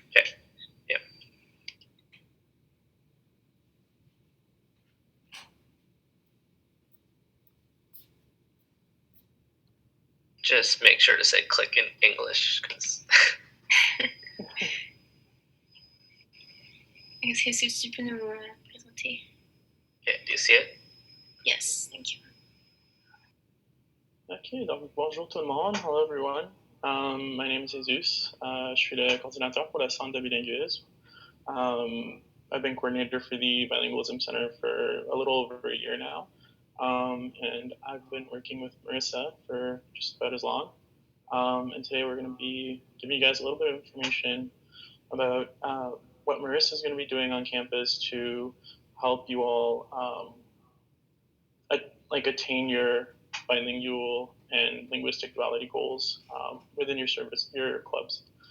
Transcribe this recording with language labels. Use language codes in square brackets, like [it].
[en] Okay. Yep. Just make sure to say click in English, because. [fr] Est-ce que tu peux nous présenter? [en] Okay, do you see it? Yes, thank you. [fr] Ok, donc bonjour tout le monde. [en] Hello everyone. My name is Jesus. [fr] Je suis le coordinateur pour le Centre de bilinguisme. [en] I've been coordinator for the Bilingualism Center for a little over a year now. And I've been working with Marissa for just about as long. And today we're going to be giving you guys a little bit of information about what Marissa is going to be doing on campus to help you all attain your bilingual and linguistic duality goals within your clubs.